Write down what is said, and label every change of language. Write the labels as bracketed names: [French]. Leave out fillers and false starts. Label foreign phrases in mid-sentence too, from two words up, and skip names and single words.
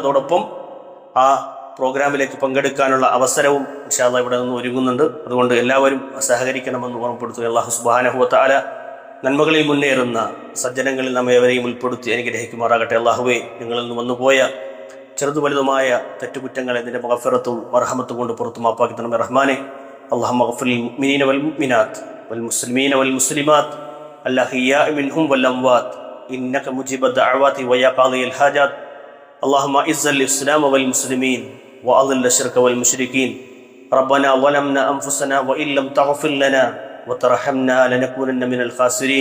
[Malayalam] അതോടൊപ്പം ആ പ്രോഗ്രാമിലേക്ക് പങ്കെടുക്കാനുള്ള അവസരവും [Arabic] إن شاء الله [Malayalam] ഇവിടെ നിന്ന് ഒരുങ്ങുന്നുണ്ട്. അതുകൊണ്ട് എല്ലാവരും സഹകരിക്കണമെന്ന് ഓർമ്മപ്പെടുത്തുക. [Arabic] الله سبحانه وتعالى [Malayalam] നന്മകളിൽ മുന്നേറുന്ന സജ്ജനങ്ങളിൽ നമ്മെ ഏവരെയും ഉൾപ്പെടുത്തി അനുഗ്രഹിക്കുമാറാകട്ടെ. അല്ലാഹുവേ, ഞങ്ങളിൽ നിന്ന് വന്നുപോയ ചെറുതു വലുതുമായ തെറ്റുകുറ്റങ്ങളെ നിന്റെ മഗ്ഫിറത്തും മർഹമത്തും കൊണ്ട് പുറത്തു മാപ്പാക്കി തരണമേ റഹ്മാനെ. [Arabic] اللهم اغفر للمؤمنين والمؤمنات والمسلمين والمسلمات الأحياء منهم والأموات إنك مجيب الدعوات ويا قاضي الحاجات. اللهم أعز الإسلام والمسلمين وأذل الشرك والمشركين. ربنا ظلمنا أنفسنا وإن لم تغفر لنا وترحمنا لنكونن من الخاسرين.